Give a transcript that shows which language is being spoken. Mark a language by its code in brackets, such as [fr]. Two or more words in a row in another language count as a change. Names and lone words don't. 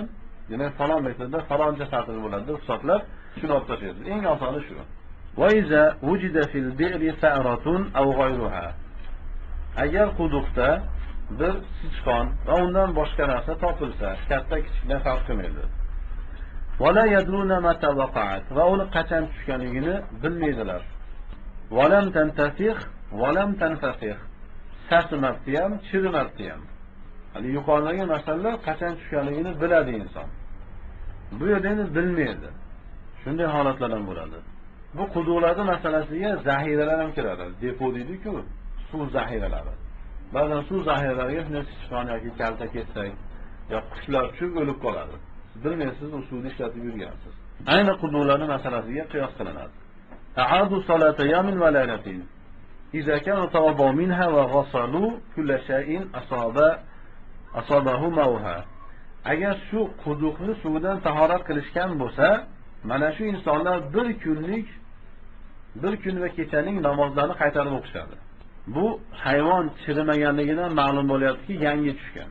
[uz] Demak, falon metrda faloncha satr bo'ladi deb hisoblab, shuni olib tashlaysiz. Eng osoni shu. [ar] وإذا وجد في البئر فأرة أو غيرها. [uz] Agar quduqda bir sichqon va undan boshqa narsa topilsa, katta kichikni farq qilmaydi. [ar] ولا يدرون متى وقعت, [uz] va uni qachon tushganligini bilmaydilar. [ar] ولم تنتفخ ولم تنفسخ. [uz] Sasmabdi ham, chirimabdi ham. Hali yuqoridagi masalalar qachon tushganligini biladi inson. Bu yerda endi bilmaydi. Shunday holatlar ham bo'ladi. Bu quduqlarning masalasiga zahiralar ham kiradi. Depo deydi-ku, suv zahiralari. Ba'zan suv zahiralariga shunday sichqon yoki kalta ketsak, yo qushlar tushib o'lib qoladi. Siz bilmaysiz, u suvni ishlatib yurgansiz. Ayni quduqlarning masalasiga qiyos qilinadi. [ar] تعاد صلاة يوم وليلة. إذا كانوا توضؤوا منها وغسلوا كل شيء أصابه ماؤها. [uz] Agar shu quduqni suvidan tahorat qilishgan bo'lsa, mana shu insonlar bir kun va kechaning namozlarini qaytarib o'qishadi. Bu hayvon chirimaganligidan ma'lum bo'lyaptiki, yangi tushgan.